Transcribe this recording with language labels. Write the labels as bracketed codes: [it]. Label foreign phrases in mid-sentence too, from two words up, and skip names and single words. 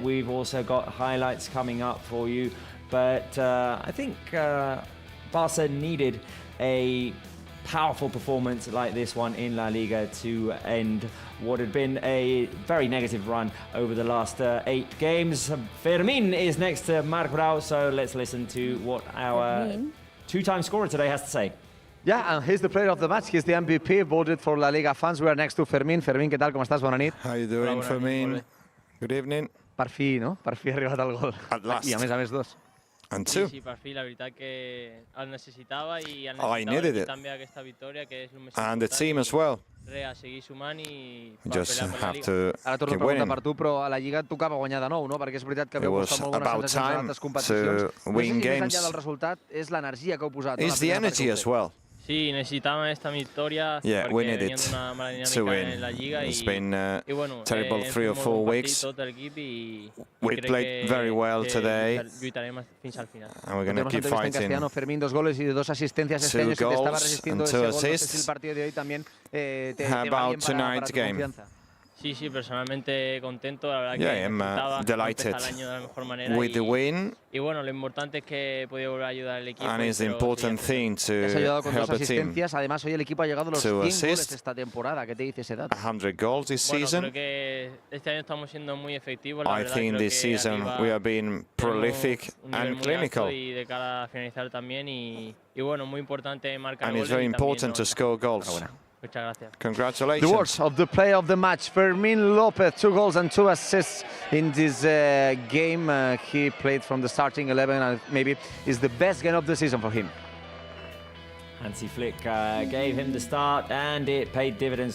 [en] We've also got highlights coming up for you. But I think Barca needed a powerful performance like this one in La Liga to end what had been a very negative run over the last 8 games. Fermin is next to Marc Brau, so let's listen to what our two-time scorer today has to say. Yeah, and he's the player of the match. He's the MVP, voted for La Liga fans. We are next to Fermin. Fermin, [es] ¿qué tal? ¿Cómo estàs? [ca] Bona nit. [en] How you doing, Fermin? Good evening. [ca] Per fi, no? Per fi ha arribat el gol. [en] At last. [ca] I a més 2. [en] And 2. [ca] Sí, per fi, la veritat que el necessitava i el [en] I needed it. [ca] també aquesta victòria, que és el més [en] And the team as well. [ca] A seguir sumant i [en] Just have to [ca] Ara torno a [en] keep winning. [ca] preguntar per tu, però a la Lliga et tocava guanyar de nou, no? Perquè és veritat que [en] It [ca] veu [en] was [ca] costar molt bones [en] about [ca] sensacions en [en] time [ca] altres competicions. [en] to win [ca] No sé si més [en] games. [ca] enllà del resultat és l'energia que heu posat. [en] It's the energy as well. [ca] Sí, necessitàvem aquesta victòria [en] Yeah, we [ca] perquè [en] need [ca] veníem [en] it [ca] d'una mala [en] to [ca] dinàmica [en] win. [ca] en la Lliga [en] It's [ca] i [en] been [ca] bueno, [en] terrible 3 or 4 [ca] molt bon [en] weeks. [ca] partit, tot l'equip i [en] We [ca] crec [en] played very well [ca] que [en] today. [ca] lluitarem fins al final. [en] And we're going to [es] Tenemos [en] keep [es] entrevista en [en] fighting. [es] castellano. Fermín, 2 goles y 2 asistencias este [en] 2 [es] año. Se te estaba [en] goals [es] resistiendo [en] and [es] ese [en] 2 [es] gol. No sé si [en] assists. [es] el partido de hoy también te [en] How [es] va [en] about [es] bien para [en] tonight's [es] tu [en] game? [es] confianza. Sí, sí, personalmente contento, la verdad [en] Yeah, [es] que [en] I'm [es] necesitaba [en] delighted [es] empezar el año de la mejor manera [en] with the win. [es] y bueno, lo importante es que he podido volver a ayudar al equipo. [en] And it's the important thing [es] Te has ayudado [en] to [es] con [en] help [es] 2 [en] the team. [es] asistencias. Además, hoy el equipo ha llegado a los 100 [en] To [es] goles [en] assist. [es] esta temporada. ¿Qué te dice ese dato? [en] 100 goals this [es] Bueno, [en] season. [es] creo que este año estamos siendo muy efectivos. La [en] I [es] verdad, [en] think [es] creo [en] this [es] que [en] season [es] arriba [en] we are being prolific [es] tenemos un nivel [en] and [es] muy [en] clinical. [es] alto y de cara a finalizar también y bueno, muy importante marcar [en] And it's [es] goles [en] very [es] y también [en] important to score goals. [es] Muchas gracias. [en] Congratulations. The words of the player of the match, Fermín López, 2 goals and 2 assists in this game. He played from the starting 11 and maybe is the best game of the season for him. Hansi Flick gave him the start, and it paid dividends.